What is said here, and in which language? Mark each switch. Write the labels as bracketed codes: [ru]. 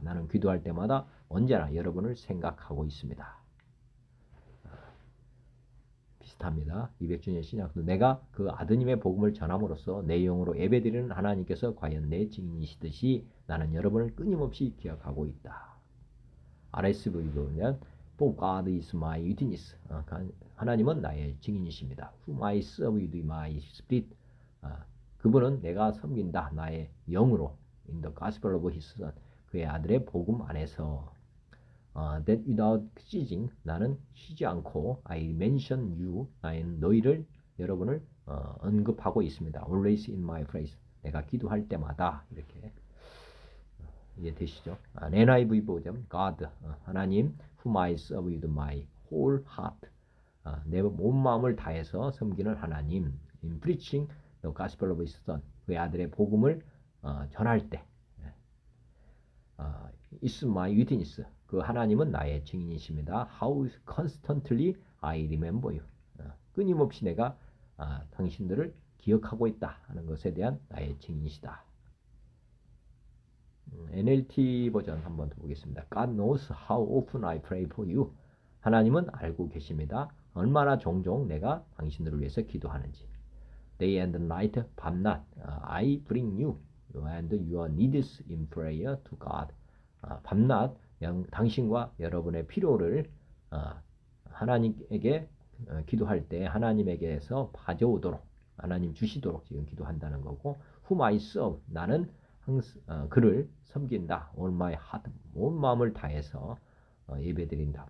[ko] 나는 기도할 때마다 언제나 여러분을 생각하고 있습니다. 비슷합니다. 200주년 신약도 내가 그 아드님의 복음을 전함으로써 내 영으로 예배드리는 하나님께서 과연 내 증인이시듯이 나는 여러분을 끊임없이 기억하고 있다. [en] RSV 보면 For God is my witness. [ko] 하나님은 나의 증인이십니다. [en] Whom I serve with my spirit. [ko] 그분은 내가 섬긴다. 나의 영으로. [en] In the gospel of his son. [ko] 그의 아들의 복음 안에서 [en] that without ceasing [ko] 나는 쉬지 않고 [en] I mention you. [ko] 나는 너희를 여러분을 언급하고 있습니다. [en] Always in my praise. [ko] 내가 기도할 때마다 이렇게 이해되시죠? [en] NIV 버전 God 하나님 whom I serve with my whole heart [ko] 내 온 마음을 다해서 섬기는 하나님 [en] in preaching the gospel of his son [ko] 그의 아들의 복음을 전할 때 [en] is my witness [ko] 그 하나님은 나의 증인이십니다. [en] How constantly I remember you [ko] 끊임없이 내가 당신들을 기억하고 있다 하는 것에 대한 나의 증인이시다. NLT 버전 한번 더 보겠습니다. [en] God knows how often I pray for you. [ko] 하나님은 알고 계십니다. 얼마나 종종 내가 당신들을 위해서 기도하는지. [en] Day and night, 밤낮, I bring you and your needs in prayer to God. [ko] 밤낮 당신과 여러분의 필요를 하나님에게 기도할 때 하나님에게서 가져오도록 하나님 주시도록 지금 기도한다는 거고 [en] Whom I serve, [ko] 나는 그를 섬긴다. [en] All my heart, [ko] 온 마음을 다해서 예배드린다.